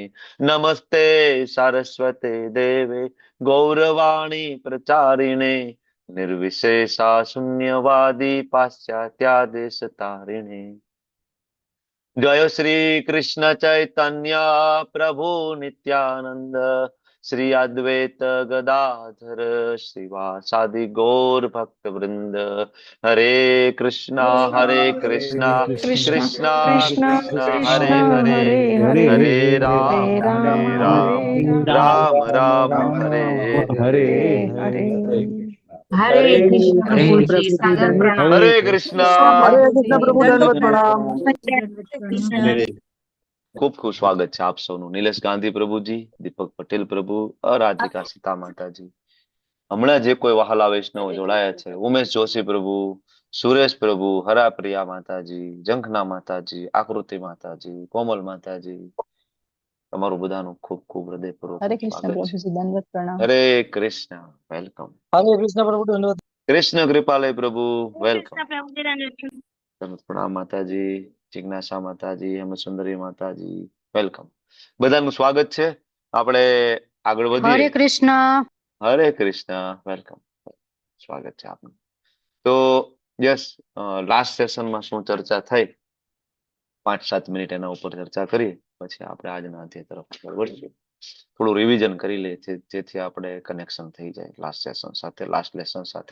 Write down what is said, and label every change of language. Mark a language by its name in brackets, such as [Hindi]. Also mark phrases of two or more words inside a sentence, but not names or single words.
[Sanskrit] नमस्ते सरस्वते देवे गौरवाणी प्रचारिणे निर्विशेषा शून्यवादी पाश्चात्यादेशतारिणे जय श्री कृष्ण चैतन्य प्रभु नित्यानंद श्री अद्वैत गदाधर श्रीवासादि गौर भक्त वृंद हरे कृष्णा हरे कृष्ण कृष्णा कृष्ण कृष्णा कृष्ण हरे हरे हरे हरे हरे हरे हरे राम हरे राम राम राम राम राम हरे राम हरे हरे हरे। हरे कृष्ण हरे [Hindi] प्रभु कृष्ण जी प्रभु जी सादर दंडवत प्रणाम। हरे प्रणाम। कृष्णा हरे प्रभु कृष्ण जी प्रभु दंडवत दंडवत प्रणाम। कृष्ण। हरे [Gujarati] ખૂબ ખૂબ સ્વાગત છે આપ સૌનું નિલેશ ગાંધી પ્રભુજી દીપક પટેલ પ્રભુ અરાધિકા સીતા માતાજી હમણાં જે કોઈ વહાલા વૈષ્ણવ જોડાયા છે ઉમેશ જોશી પ્રભુ સુરેશ પ્રભુ હરાપ્રિયા માતાજી જંખના માતાજી આકૃતિ માતાજી કોમલ માતાજી તમારું બધાનું ખૂબ ખૂબ [Hindi] हरे [Gujarati] હૃદયપૂર્વકનું [Hindi] कृष्ण [Gujarati] સ્વાગત છે [Hindi] प्रभु जी दंडवत प्रणाम। [Gujarati] હરે કૃષ્ણ વેલકમ [Hindi] हरे कृष्ण प्रभु दंडवत। [Gujarati] કૃષ્ણ કૃપાલય પ્રભુ [Hindi] हरे [Gujarati] વેલકમ [Hindi] कृष्ण प्रभु जी दंडवत [Gujarati] પ્રણામ માતાજી જિજ્ઞાસા માતાજી હેમસુંદરી માતાજી વેલકમ બધાનું સ્વાગત છે આપણે આગળ વધીએ [Hindi] हरे कृष्ण। [Gujarati] હરે કૃષ્ણ વેલકમ સ્વાગત છે આપનું તો [English] yes last sessionમાં [Gujarati] શું ચર્ચા થઈ 5-7 મિનિટ એના ઉપર ચર્ચા કરીએ પછી આપણે આજના અધ્યાય તરફ આગળ વધીએ થોડું રિવિઝન કરી લે જેથી આપણે કનેક્શન થઈ જાય [English] last session [Gujarati] સાથે, [English] last lesson [Gujarati] સાથે.